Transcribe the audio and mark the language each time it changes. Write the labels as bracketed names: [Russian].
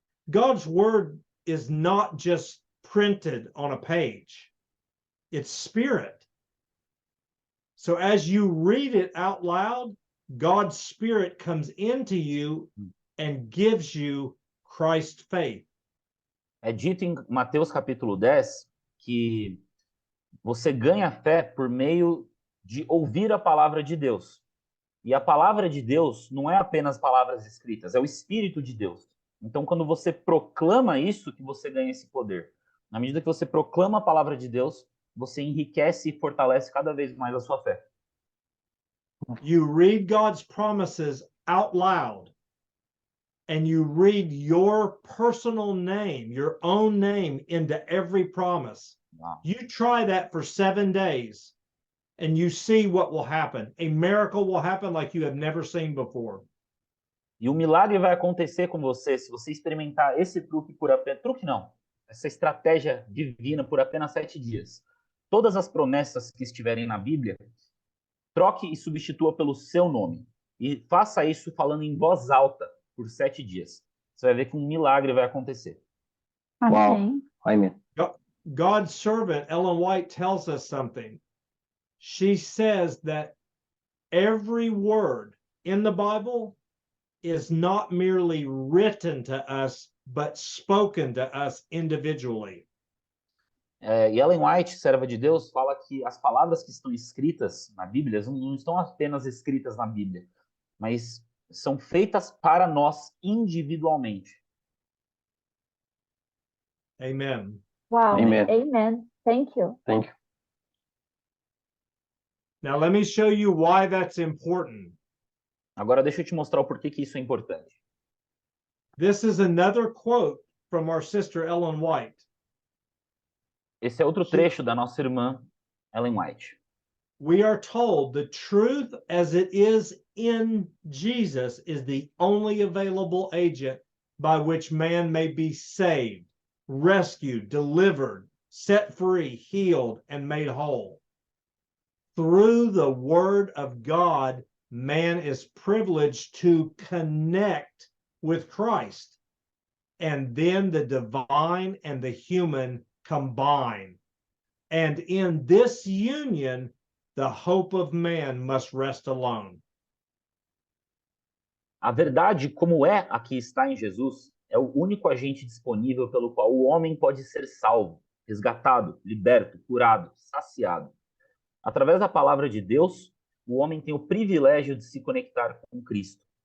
[English] God's word is not just printed on a page, it's spirit. So as you read it out loud, God's spirit comes into you and gives you Christ's faith. [Portuguese] É dito em Mateus capítulo 10 que você ganha fé por meio de ouvir a palavra de Deus. E a palavra de Deus não é apenas palavras escritas, é o Espírito de Deus. Então, quando você proclama isso, que você ganha esse poder. Na medida que você proclama a palavra de Deus, você enriquece e fortalece cada vez mais a sua fé. [English] You read God's promises out loud, and you read your personal name, your own name into every promise. Wow. You try that for 7 days, and you see what will happen. A miracle will happen like you have never seen before. [Portuguese] E o milagre vai acontecer com você se você experimentar esse truque por apenas... Truque não. Essa estratégia divina por apenas 7 dias. Todas as promessas que estiverem na Bíblia, troque e substitua pelo seu nome. E faça isso falando em voz alta por 7 dias. Você vai ver que um milagre vai acontecer. Amém. Amém. [English] God's servant, Ellen White, tells us something. She says that every word in the Bible is not merely written to us, but spoken to us individually. [Portuguese] E Ellen White, serva de Deus, fala que as palavras que estão escritas na Bíblia não estão apenas escritas na Bíblia, mas são feitas para nós individualmente. [English] Amen. Wow. Amen. Amen. Thank you. Thank you. Now let me show you why that's important. [Portuguese] Agora deixa eu te mostrar o porquê que isso é importante. [English] This is another quote from our sister Ellen White. [Portuguese] Esse é outro trecho da nossa irmã Ellen White. [English] We are told the truth as it is in Jesus is the only available agent by which man may be saved, rescued, delivered, set free, healed, and made whole. Through the word of God, man is privileged to connect with Christ. And then the divine and the human combine. And in this union, the hope of man must rest alone. [Portuguese] A verdade, como é a que está em Jesus, é o único agente disponível pelo qual o homem pode ser salvo, resgatado, liberto, curado, saciado. Através da palavra de Deus, o homem tem o privilégio de se conectar com Cristo.